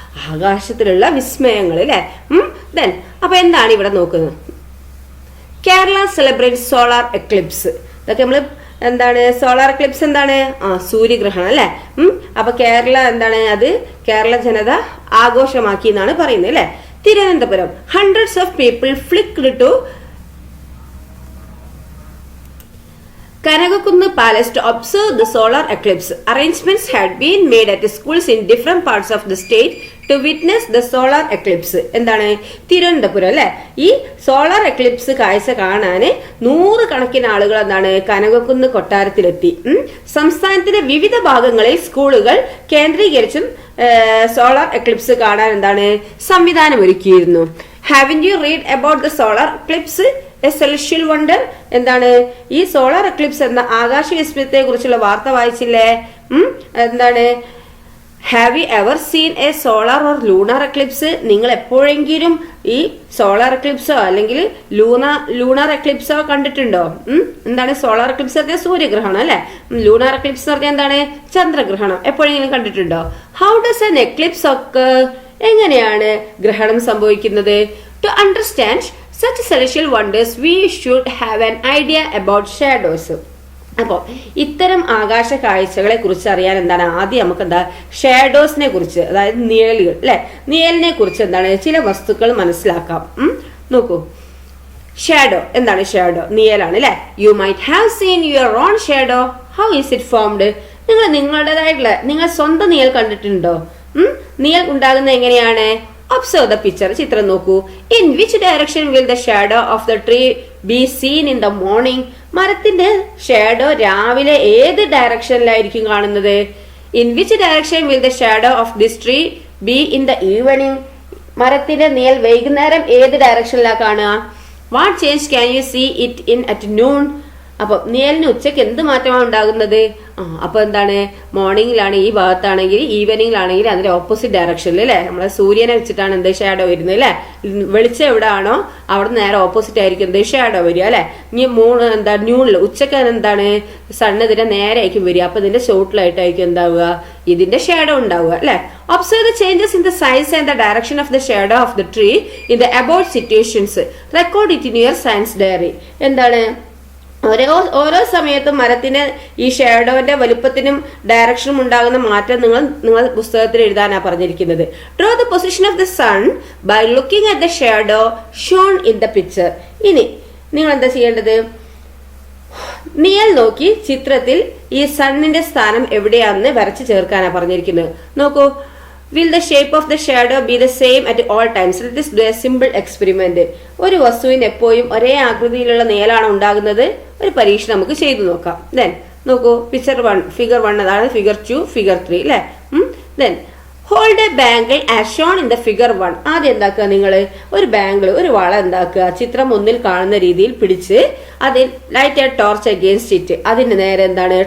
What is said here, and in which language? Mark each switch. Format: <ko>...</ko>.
<ml>ആകാശത്തിലുള്ള വിസ്മയങ്ങൾ അല്ലെ. ദെൻ അപ്പൊ എന്താണ് ഇവിടെ നോക്കുന്നത്?</ml> <en>Kerala celebrate solar eclipse.</en> <ml>ഇതൊക്കെ നമ്മൾ എന്താണ്? സോളാർ എക്ലിപ്സ് എന്താണ്? സൂര്യഗ്രഹണം അല്ലെ. അപ്പൊ കേരള എന്താണ്? അത് കേരള ജനത ആഘോഷമാക്കി എന്നാണ് പറയുന്നത് അല്ലെ.</ml> <en>Thiruvananthapuram, hundreds of people flocked to Kanagakunnu Palace to observe the solar eclipse. Arrangements had been made at schools in different parts of the state to witness the solar eclipse.</en> <ml>എന്താണ്? തിരുവനന്തപുരം അല്ലെ. ഈ സോളാർ എക്ലിപ്സ് കാഴ്ച കാണാൻ 100 കണക്കിന് ആളുകൾ എന്താണ് കനകക്കുന്ന് കൊട്ടാരത്തിലെത്തി. സംസ്ഥാനത്തിന്റെ വിവിധ ഭാഗങ്ങളിൽ സ്കൂളുകൾ കേന്ദ്രീകരിച്ചും സോളാർ എക്ലിപ്സ് കാണാൻ എന്താണ് സംവിധാനം ഒരുക്കിയിരുന്നു.</ml> <en>Haven't you read about the solar eclipse? A celestial wonder.</en> <ml>എന്താണ് ഈ സോളാർ എക്ലിപ്സ് എന്ന ആകാശ വിസ്മയത്തെ കുറിച്ചുള്ള വാർത്ത വായിച്ചില്ലേ? എന്താണ്?</ml> <en>Have you ever seen a solar or lunar eclipse?</en> <ml>നിങ്ങൾ എപ്പോഴെങ്കിലും ഈ സോളാർ എക്ലിപ്സോ അല്ലെങ്കിൽ ലൂണാർ എക്ലിപ്സോ കണ്ടിട്ടുണ്ടോ? എന്താണ് സോളാർ എക്ലിപ്സ് പറഞ്ഞാൽ സൂര്യഗ്രഹണം അല്ലെ. ലൂണാർ എക്ലിപ്സ് പറഞ്ഞാൽ എന്താണ്? ചന്ദ്രഗ്രഹണം. എപ്പോഴെങ്കിലും കണ്ടിട്ടുണ്ടോ?</ml> <en>How does an eclipse occur?</en> <ml>എങ്ങനെയാണ് ഗ്രഹണം സംഭവിക്കുന്നത്?</ml> <en>To understand such celestial wonders we should have an idea about shadows.</en> <ml>അപ്പോൾ ഇത്തരം ആകാശ കാഴ്ചകളെ കുറിച്ച് അറിയാൻ എന്താണ് ആദ്യം നമുക്ക് എന്താ ഷാഡോസിനെ കുറിച്ച്, അതായത് നിഴലുകൾ അല്ലെ. നിഴലിനെ കുറിച്ച് എന്താണ് ചില വസ്തുക്കൾ മനസ്സിലാക്കാം. നോക്കൂ, ഷാഡോ എന്താണ്? ഷാഡോ നിഴലാണ് അല്ലെ.</ml> <en>You might have seen your own shadow. How is it formed?</en> <ml>നിങ്ങൾ നിങ്ങളുടേതായിട്ടുള്ള നിങ്ങൾ സ്വന്തം നിഴൽ കണ്ടിട്ടുണ്ടോ? നിഴൽ ഉണ്ടാകുന്നത് എങ്ങനെയാണ്?</ml> <en>Observe the picture.</en> <ml>ചിത്രം നോക്കൂ.</ml> <en>In which direction will the shadow of the tree be seen in the morning?</en> <ml>മരത്തിന്റെ ഷാഡോ രാവിലെ ഏത് ഡയറക്ഷനിലായിരിക്കും കാണുന്നത്?</ml> <en>In which direction will the shadow of this tree be in the evening?</en> <ml>മരത്തിന്റെ നിഴൽ വൈകുന്നേരം ഏത് ഡയറക്ഷനിലാണ് കാണുക?</ml> <en>What change can you see it in at noon?</en> <ml>അപ്പൊ നിഴലിന് ഉച്ചക്ക് എന്ത് മാറ്റമാണ് ഉണ്ടാകുന്നത്? അപ്പൊ എന്താണ്? മോർണിംഗിലാണ് ഈ ഭാഗത്താണെങ്കിൽ, ഈവനിങ്ങിലാണെങ്കിൽ അതിന്റെ ഓപ്പോസിറ്റ് ഡയറക്ഷനിൽ അല്ലെ. നമ്മളെ സൂര്യനെ വെച്ചിട്ടാണ് എന്ത് ഷാഡോ വരുന്നത് അല്ലെ. വെളിച്ചം എവിടെയാണോ അവിടെ നേരെ ഓപ്പോസിറ്റ് ആയിരിക്കും എന്ത് ഷാഡോ വരിക അല്ലെ. ഇനി എന്താ ന്യൂണിൽ ഉച്ചക്ക് എന്താണ് സണ്ണ് ഇതിന്റെ നേരെ ആയിരിക്കും വരിക. അപ്പൊ ഇതിന്റെ ഷോർട്ടിലായിട്ടായിരിക്കും എന്താവുക? ഇതിന്റെ ഷാഡോ ഉണ്ടാവുക അല്ലെ.</ml> <en>Observe the changes in the size and the direction of the shadow of the tree in the about situations. Record it in your science diary.</en> <ml>എന്താണ്? ഓരോ സമയത്തും മരത്തിന് ഈ ഷാഡോന്റെ വലുപ്പത്തിനും ഡയറക്ഷനും ഉണ്ടാകുന്ന മാറ്റം നിങ്ങൾ പുസ്തകത്തിൽ എഴുതാനാ പറഞ്ഞിരിക്കുന്നത്.</ml> <en>Draw the position of the sun by looking at the shadow shown in the picture.</en> <ml>ഇനി നിങ്ങൾ എന്താ ചെയ്യേണ്ടത്? നിഴൽ നോക്കി ചിത്രത്തിൽ ഈ സണ്ണിന്റെ സ്ഥാനം എവിടെയാണെന്ന് വരച്ചു ചേർക്കാനാ പറഞ്ഞിരിക്കുന്നത്. നോക്കൂ.</ml> <en>Will the shape of the shadow be the same at all times? Let us do a simple experiment.</en> <ml>ഒരു വസ്തുവിന് എപ്പോഴും ഒരേ ആകൃതിയിലുള്ള നിഴലാണ് ഉണ്ടാകുന്നത്. ഒരു പരീക്ഷ നമുക്ക് ചെയ്തു നോക്കാം. ദെൻ നോക്കൂ, ഫിഗർ 1 അതാണ്, ഫിഗർ 2, ഫിഗർ 3 അല്ലെ.</ml> <en>Then hold a bangle as shown in the figure 1.</en> <ml>ആദ്യം എന്താക്കുക? നിങ്ങൾ ഒരു ബാംഗിൾ, ഒരു വള എന്താക്കുക? ചിത്രം 1 കാണുന്ന രീതിയിൽ പിടിച്ച് അതിൽ</ml> <en>Light a torch against it.</en> <ml>അതിന് നേരെ എന്താണ്?</ml>